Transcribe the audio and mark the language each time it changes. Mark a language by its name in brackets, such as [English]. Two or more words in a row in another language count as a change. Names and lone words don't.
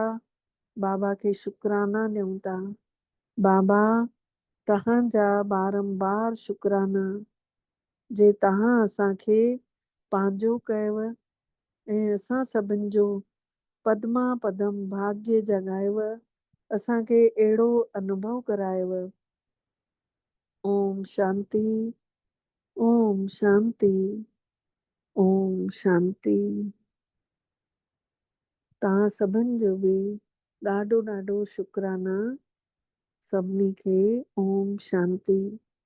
[Sindhi] बाबा खे शुक्राना ॾियूं था। बाबा तव्हांजा बारंबार शुक्राना जे तव्हां असांखे पंहिंजो कयव ऐं असां सभिनि जो पदमा पदम भाग्य जगायव, असांखे अहिड़ो अनुभव करायव। ओम शांति, ओम शांति, ओम शांति। तव्हां सभिनि जो बि ॾाढो ॾाढो शुक्राना। सभिनी खे ओम शांति।